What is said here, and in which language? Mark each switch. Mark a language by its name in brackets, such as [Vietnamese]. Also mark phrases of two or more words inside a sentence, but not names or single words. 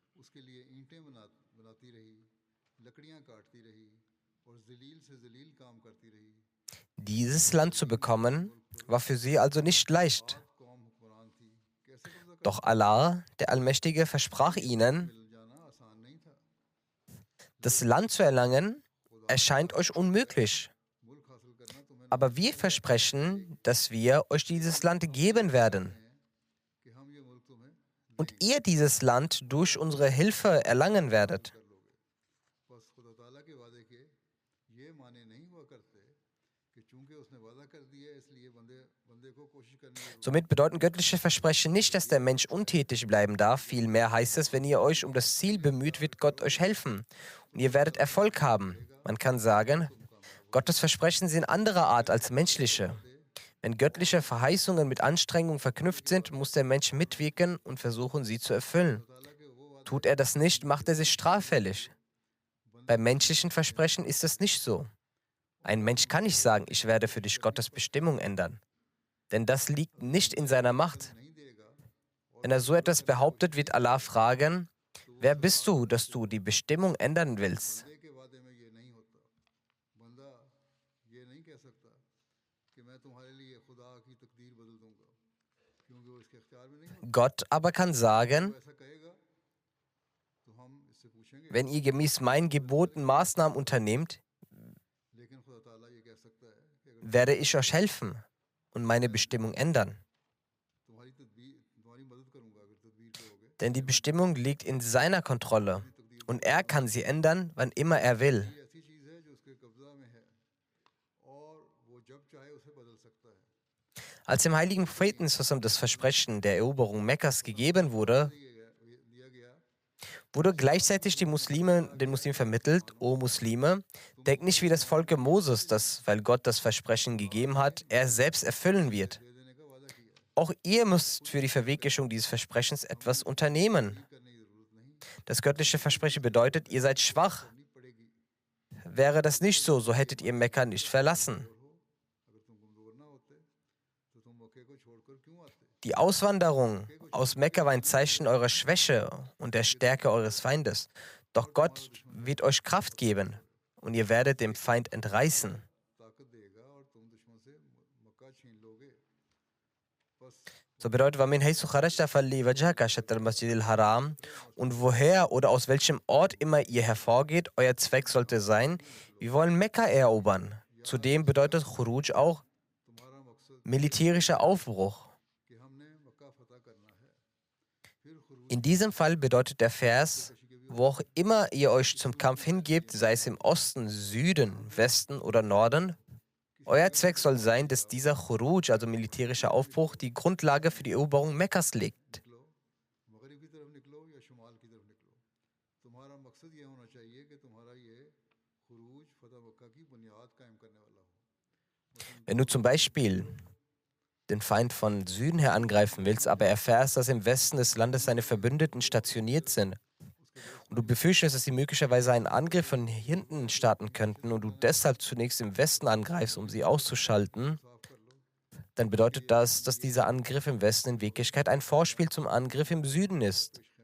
[Hindi] उसके लिए ईंटें बनाती रही, लकड़ियां काटती रही और जलील से जलील काम करती रही। [German] Dieses Land zu bekommen, war für sie also nicht leicht. [Hindi] बहुत कौम हुक्मरान थी, कैसे कब्जा कर [German] Doch [Hindi] सकती थी? [German] Allah, der Allmächtige, versprach ihnen, [Hindi] मिल जाना आसान नहीं था। [German] das Land zu erlangen, [Hindi] खुदा ने [German] erscheint euch unmöglich. [Hindi] मुल्क हासिल करना तुम्हें [German] Aber wir versprechen, dass wir euch dieses Land geben werden [Hindi] है कि हम ये मुल्क तुम्हें [German] und ihr dieses Land durch unsere Hilfe erlangen werdet. [Hindi] कर लोगे। बस खुदा ताला के वादे के ये माने नहीं हुआ करते कि चूंकि उसने वादा कर दिया इसलिए बंदे को कोशिश करनी जरूरी [German] Somit bedeuten göttliche Versprechen nicht, dass der Mensch untätig bleiben darf. Vielmehr heißt es, wenn ihr euch um das Ziel bemüht, wird Gott euch helfen und ihr werdet Erfolg haben. Man kann sagen, Gottes Versprechen sind anderer Art als menschliche. Wenn göttliche Verheißungen mit Anstrengung verknüpft sind, muss der Mensch mitwirken und versuchen, sie zu erfüllen. [Hindi] ताला के वो वादा [German] Tut er das nicht, macht er sich straffällig. Bei menschlichen Versprechen ist es nicht so. Ein Mensch kann nicht sagen, ich werde für dich Gottes Bestimmung ändern. Denn das liegt nicht in seiner Macht. [Hindi] नहीं देगा। [German] Wenn er so etwas behauptet, wird Allah fragen, wer bist du, dass du die Bestimmung ändern willst? [Hindi] बंदे के वादे में ये नहीं होता। बंदा ये नहीं कह सकता कि मैं तुम्हारे लिए खुदा की तकदीर बदल दूंगा, क्योंकि वो इसके इख्तियार में नहीं होता। [German] Gott aber kann sagen, [Hindi] वो ऐसा कहेगा तो हम इससे पूछेंगे, [German] wenn ihr gemäß meinen Geboten Maßnahmen unternehmt, [Hindi] लेकिन खुदा ताला ये कह सकता है कि अगर [German] werde ich euch helfen und meine Bestimmung ändern. [Hindi] तुम्हारी मदद करूंगा अगर तदबीर करोगे, [German] Denn die Bestimmung liegt in seiner Kontrolle und er kann sie ändern, wann immer er will. [Hindi] ये ऐसी चीज है जो उसके कब्जा में है और वो जब चाहे उसे बदल सकता है। [German] Als dem heiligen Propheten Sassam das Versprechen der Eroberung Mekkas gegeben wurde, [Hindi] दिया गया [German] wurde gleichzeitig den Muslimen vermittelt, o Muslime, denkt nicht wie das Volk Moses, dass, weil Gott das Versprechen gegeben hat, er es selbst erfüllen wird. [Hindi] दे देने का वादा किया है, [German] Auch ihr müsst für die Verwirklichung dieses Versprechens etwas unternehmen. [Hindi] करने की जरूरत नहीं [German] Das göttliche Versprechen bedeutet, ihr seid schwach. [Hindi] करनी पड़ेगी। [German] Wäre das nicht so, so hättet ihr Mekka nicht verlassen. [Hindi] अगर तुम कमजोर ना होते तो तुम मक्के को छोड़कर क्यों आते? [German] Die Auswanderung aus Mekka war ein Zeichen eurer Schwäche und der Stärke eures Feindes. Doch Gott wird euch Kraft geben und ihr werdet dem Feind entreißen. [Hindi] ताकत देगा और तुम दुश्मन से मक्का छीन लोगे। बस [German] So bedeutet, [Arabic] وَمِنْ حَيْثُ خَرَجْتَ فَلِّ وَجْهَكَ شَطْرَ الْمَسْجِدِ الْحَرَامِ. [German] Und woher oder aus welchem Ort immer ihr hervorgeht, euer Zweck sollte sein, wir wollen Mekka erobern. Zudem bedeutet Khuruj auch [Hindi] तुम्हारा मकसद [German] militärischer Aufbruch. [Hindi] कि हमने मक्का फतह करना है, फिर खुरूज [German] In diesem Fall bedeutet der Vers, wo auch immer ihr euch zum Kampf hingebt, sei es im Osten, Süden, Westen oder Norden, euer Zweck soll sein, dass dieser Khuruj, also militärischer Aufbruch, die Grundlage für die Eroberung Mekkas legt. [Hindi] निकलो, मगरिब की तरफ निकलो या शुमाल की तरफ निकलो, तुम्हारा मकसद ये होना चाहिए कि तुम्हारा ये खुरूज फतह मक्का की बुनियाद कायम करने वाला हो। [German] Wenn du zum Beispiel den Feind von Süden her angreifen willst, aber erfährst, dass im Westen des Landes seine Verbündeten stationiert sind und du befürchtest, dass sie möglicherweise einen Angriff von hinten starten könnten und du deshalb zunächst im Westen angreifst, um sie auszuschalten, dann bedeutet das, dass dieser Angriff im Westen in Wirklichkeit ein Vorspiel zum Angriff im Süden ist.